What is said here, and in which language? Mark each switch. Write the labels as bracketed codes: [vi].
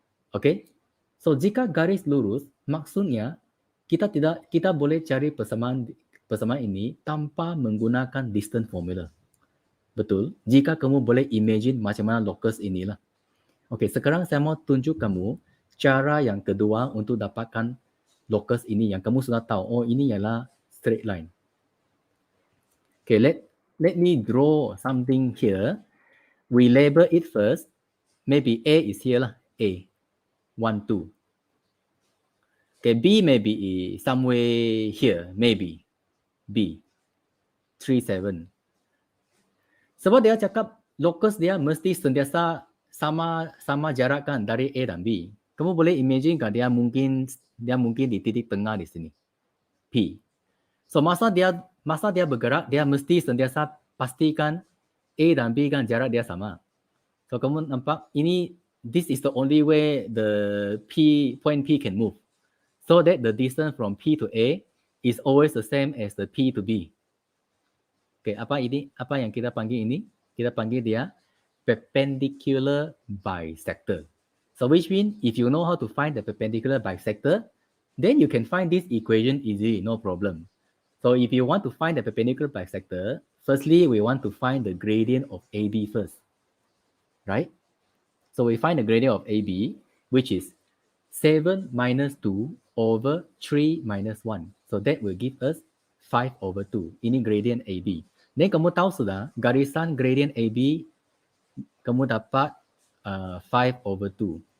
[ms] Okay? So jika garis lurus, maksudnya kita boleh cari persamaan ini tanpa menggunakan distance formula. Betul? Jika kamu boleh imagine macam mana locus inilah. Okay, sekarang saya mau tunjuk kamu cara yang kedua untuk dapatkan locus ini yang kamu sudah tahu. Oh, ini ialah straight line. [en] Okay, let me draw something here. We label it first. Maybe A is here lah. A. 1, 2. Okay, B maybe somewhere here. Maybe. B. 3, 7. [ms] Sebab dia cakap locus dia mesti sentiasa sama jarak kan dari A dan B. Kamu boleh imagine kan dia mungkin di titik tengah di sini. P. So masa dia bergerak, dia mesti sentiasa pastikan A dan B kan jarak dia sama. So kamu nampak [en] this is the only way the point P can move. So that the distance from P to A is always the same as the P to B. [ms] Okay, apa yang kita panggil ini? Kita panggil dia perpendicular bisector. [en] So which means if you know how to find the perpendicular bisector, then you can find this equation easily, no problem. So if you want to find the perpendicular bisector, firstly, we want to find the gradient of AB first, right? So we find the gradient of AB, which is 7 minus 2 over 3 minus 1. So that will give us 5 over 2. [ms] Ini gradient AB. Then kamu tahu sudah, garisan gradient AB, kamu dapat 5 over 2.